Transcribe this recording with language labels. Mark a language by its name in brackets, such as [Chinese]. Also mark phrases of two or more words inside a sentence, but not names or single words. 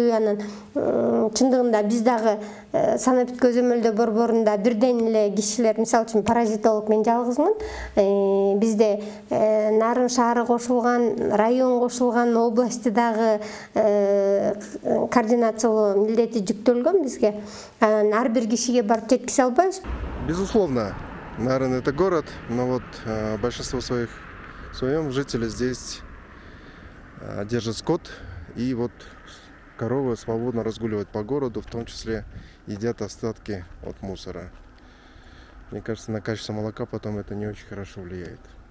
[Kyrgyz] Анан чындыгында биз дагы санаптык көзөмөлдөө борборунда бирден эле кишилер, мисалы үчүн паразитолог мен жалгызмын. Бизде Нарын шаары кошулган, район кошулган, областы дагы координациялоо милдети жүктөлгөн бизге. Ар бир кишиге барып жеткизе албайбыз. [Russian] Безусловно, Нарын это город, но вот большинство своем жители здесь держат скот, и вот коровы свободно разгуливают по городу, в том числе едят остатки от мусора. Мне кажется, на качество молока потом это не очень хорошо влияет.